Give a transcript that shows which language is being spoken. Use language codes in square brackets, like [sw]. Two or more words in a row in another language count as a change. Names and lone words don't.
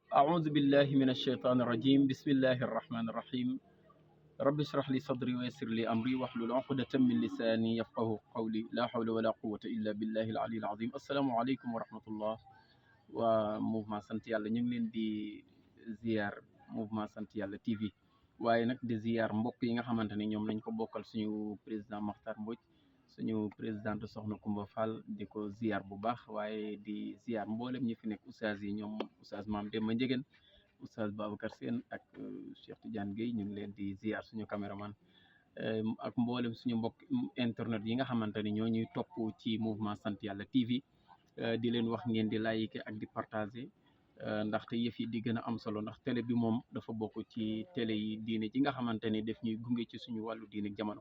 [ar] أعوذ بالله من الشيطان الرجيم بسم الله الرحمن الرحيم رب اشرح لي صدري ويسر لي أمري واحلل عقدة من لساني يفقه قولي لا حول ولا قوة إلا بالله العلي العظيم السلام عليكم ورحمة الله وموفمنت sant Yàlla [wo] ñu ngi leen di ziar mouvement sant Yàlla TV waaye nag di ziar mbokk yi nga xamante ne ñoom lañ ko bokkal suñu président Makhtar Mbodj suñu présidente Soxna Kumba Fall di ko ziar bu baax waaye di ziar mboolem ñi fi nekk oustaz yi ñoom oustaz Mame Demba Ndiéguène oustaz Babacar Sène ak Cheikh Tidiane Gueye ñu ngi leen di ziar suñu caméraman ak mboolem suñu mbokk internet yi nga xamante ni ñoo ñuy topp ci mouvement sant Yàlla TV di leen wax ngeen di liker ak di partager ndaxte yëf yi di gën a am solo ndax télé bi moom dafa bokk ci télé yi diine ji nga xamante ni daf ñuy gunge ci suñu wàllu diine jamono.